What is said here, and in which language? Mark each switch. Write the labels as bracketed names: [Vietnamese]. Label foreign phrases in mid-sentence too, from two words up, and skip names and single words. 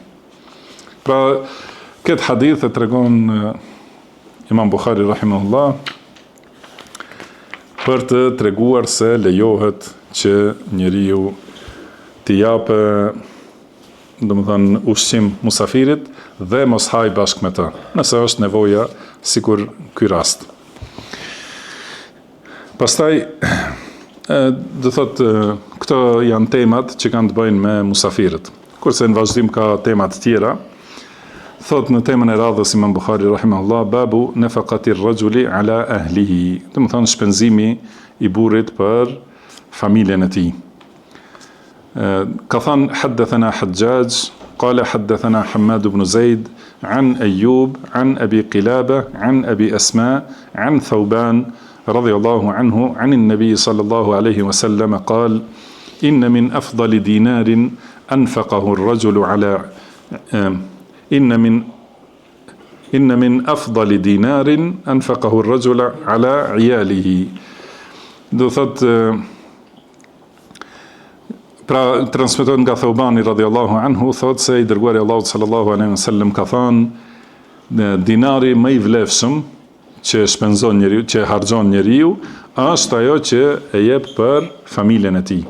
[Albanian] Pra, këtë hadith e tregon Imam Buhari rahimahullah për të treguar se lejohet që njeriu t'i japë, do të thënë, ushqim musafirit dhe mos haj bashkë me ta, nëse është nevoja, sikur ky rast. Pastaj, do thotë, këto janë temat që kanë të bëjnë me musafirët. Kurse në vazhdim ka temat tjera, thot në temën e radhës Imam Buhari [Arabic] رحمه الله باب نفقة الرجل على أهله, [Albanian] do të thonë shpenzimi i burrit për familjen e tij. Ka thënë [Arabic] حدثنا حجاج قال حدثنا حماد بن زيد عن أيوب عن أبي قلابة عن أبي أسماء عن ثوبان رضي الله عنه عن النبي صلى الله عليه وسلم قال إن من أفضل دينار أنفقه الرجل على إن من أفضل دينار أنفقه الرجل على عياله. [Albanian] Do thot, pra transmeton nga Thawbani [Arabic] رضي الله عنه, [Albanian] thot se i dërguari Allahut [Arabic] صلى الله عليه وسلم [Albanian] ka thënë, dinari më i vlefshëm që shpenzon njeriu, që harxhon njeriu, është ajo që e jep për familjen e tij.